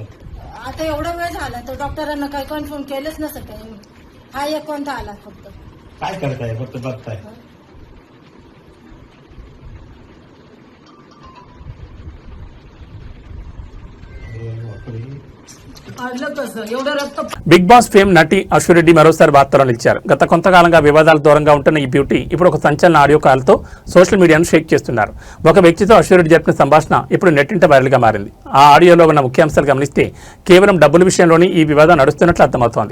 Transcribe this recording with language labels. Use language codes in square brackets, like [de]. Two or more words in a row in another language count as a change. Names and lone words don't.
[mr] आता एवढा वेळ झाला तर डॉक्टरांना काही कन्फर्म केलंच नसतं काही. हा एक कोणता आला फक्त. काय करताय? फक्त बघताय. आडलं कसं? एवढं रक्त. [te] బిగ్ బాస్ ఫేమ్ నటి అశ్వరెడ్డి మరోసారి వార్తల్లో నిలిచారు. గత కొంతకాలంగా వివాదాలు దూరంగా ఉంటున్న ఈ బ్యూటీ ఇప్పుడు ఒక సంచలన ఆడియో కాల్తో సోషల్ మీడియాను షేక్ చేస్తున్నారు. ఒక వ్యక్తితో అశ్వరెడ్డి జరిపిన సంభాషణ ఇప్పుడు నెట్టింట వైరల్గా మారింది. ఆ ఆడియోలో ఉన్న ముఖ్యాంశాలు గమనిస్తే కేవలం డబ్బుల విషయంలోనే ఈ వివాదం నడుస్తున్నట్లు అర్థమవుతోంది.